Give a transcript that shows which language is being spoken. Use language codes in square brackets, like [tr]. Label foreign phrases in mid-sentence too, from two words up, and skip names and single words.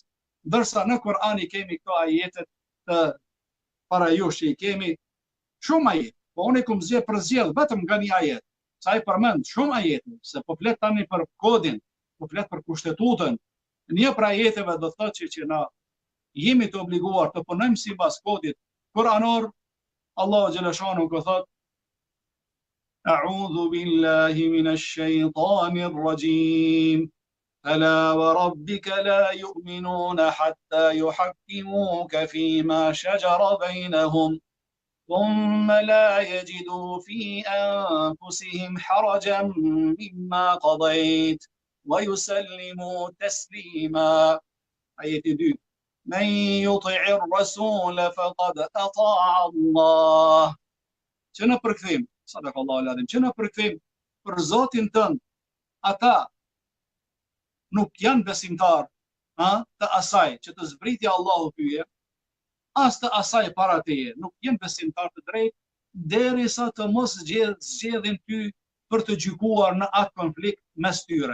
[sq] Ndërsa në Kur'an i kemi këto ajetet të parajush, i kemi shumë ajete, po unë kam përzgjedh vetëm nga një ajet, sa i përmend shumë ajete, se po flet tani për kodin, po flet për kushtetutën. Një prej ajeteve do thotë që na jemi të obliguar të punojmë sipas kodit kuranor. Allahu [ar] جل شأنه [sq] ka thotë: [ar] أعوذ بالله من الشيطان الرجيم. ألا وربك لا يؤمنون حتى يحكموك فيما شجر بينهم ثم لا يجدوا في أنفسهم حرجا مما قضيت ويسلموا تسليما. آية 2. من يطع الرسول فقد أطاع الله. [sq] Që në përkthim, [ar] صدق الله العظيم, [sq] që në përkthim për Zotin tënd, ata nuk janë besimtar të asaj që të zbritja Allahu tyje, as të asaj para teje, nuk janë besimtar të drejt, derisa të mos zgjedhin ty për të gjykuar në atë konflikt mes tyre.